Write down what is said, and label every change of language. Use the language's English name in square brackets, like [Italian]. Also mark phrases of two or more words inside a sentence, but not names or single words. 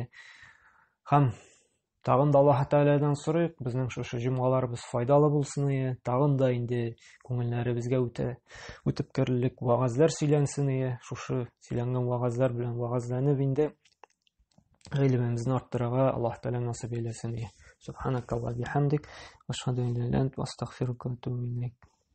[Tatar] Һәм тагын да Аллаһ Тәгаләдән сорыйк, безнең шушы җомгаларыбыз файдалы булсын, тагын да инде күңелләребезгә үтеп керерлек ваазлар сөйләнсен, шушы сөйләнгән ваазлар белән ваазланып инде гыйлемебезне арттырырга Аллаһ Тәгалә насыйп әйләсен. [Arabic] سبحانك اللهم بحمدك أشهد أن لا إله إلا أنت أستغفرك وأتوب إليك.